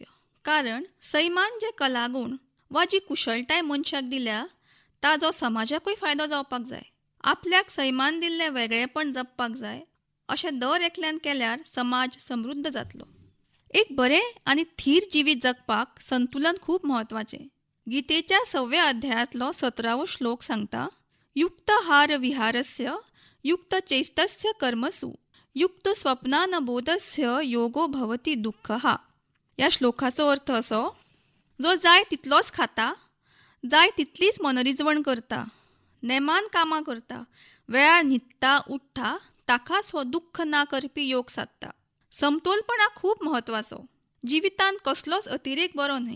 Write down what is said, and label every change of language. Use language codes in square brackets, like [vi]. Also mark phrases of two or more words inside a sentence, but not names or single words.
[kok] कारण सैमान जे कलागुण वा जी कुशळटाय मनशाक दिल्या ताजो समाजाकूय फायदो जावपाक जाय. आपल्याक सैमान दिल्लें वेगळेपण जपपाक जाय अशें दर एकल्यान केल्यार समाज समृद्ध जातलो. एक बरें आनी थीर जिवीत जगपाक संतुलन खूब म्हत्वाचें. गीतेच्या 6व्या अध्यायातलो 17वो श्लोक सांगता, [sa] युक्त हार विहारस्य युक्त चेष्टस्य कर्मसु युक्त स्वप्नान बोधस्य योगो भवती दुःखहा. [kok] ह्या श्लोकाचो अर्थ असो, जो जाय तितलोच खाता, जाय तितलीच मनरिजवण करता, नेमान कामां करता, वेळार न्हिदता उठता, ताकाच हो दुःख ना करपी योग सादता. समतोलपणा खूब म्हत्वाचो. जिवितांत कसलोच अतिरेक बरो न्हय.